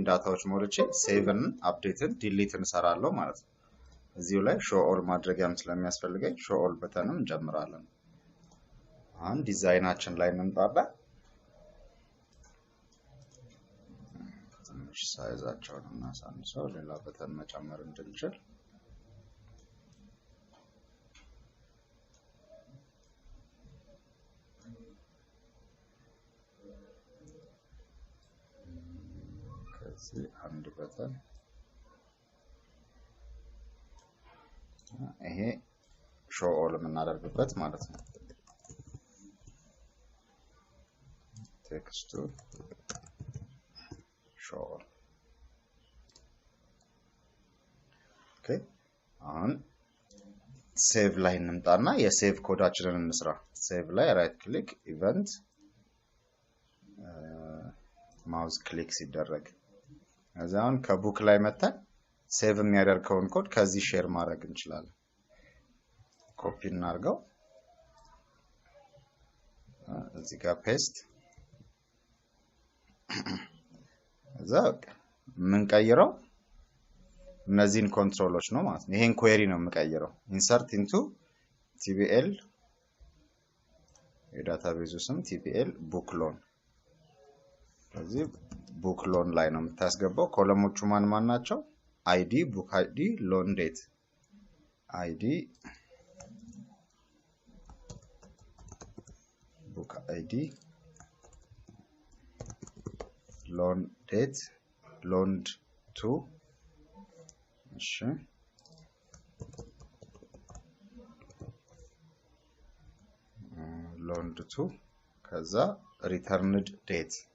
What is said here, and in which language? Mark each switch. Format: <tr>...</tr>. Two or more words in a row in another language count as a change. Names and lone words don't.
<am>ዳታዎች ሞልቼ</am> <en>save update delete</en> <am>ሰራለሁ ማለት ነው እዚሁ ላይ</am> <en>show all</en> <am>ማድረጊያም ስለሚያስፈልገኝ</am> <en>show all</en> <am>በተንም እንጀምራለን አሁን ዲዛይናችን ላይ እንምጣባ ትንሽ ሳይዛቸውን እናሳንሰው ሌላ በተን መጨመር እንድንችል አንድ በተን ይሄ</am> <en>show all</en> <am>የምናደርግበት ማለት ነው ቴክስቱ</am> <en>show all</en> <am>ኦኬ አሁን ሴቭ ላይ እንምጣና የሴቭ ኮዳችንን እንስራ ሴቭ ላይ</am> <en>right click event mouse click</en> <am>ሲደረግ አዛውን ከቡክ ላይ መጣን ሴቭ የሚያደርገውን ኮድ ከዚህ ሼር ማድረግ እንችላለን ኮፒ እናርገው እዚህ ጋር ፔስት እዛ ምን ቀይረው እነዚህን ኮንትሮሎች ነው ማለት ነው ይሄን ኩዌሪ ነው የምቀይረው</am> <en>insert into tbl</en> <am>የዳታቤዙ ስም</am> <en>tbl book loan</en> <am>ስለዚህ</am> <en>book loan</en> <am>ላይ ነው የምታስገባው ኮለሞቹ ማን ናቸው</am> <en>ID book ID loan date ID book ID loan date loaned to እሺ loaned to ከዛ returned date</en>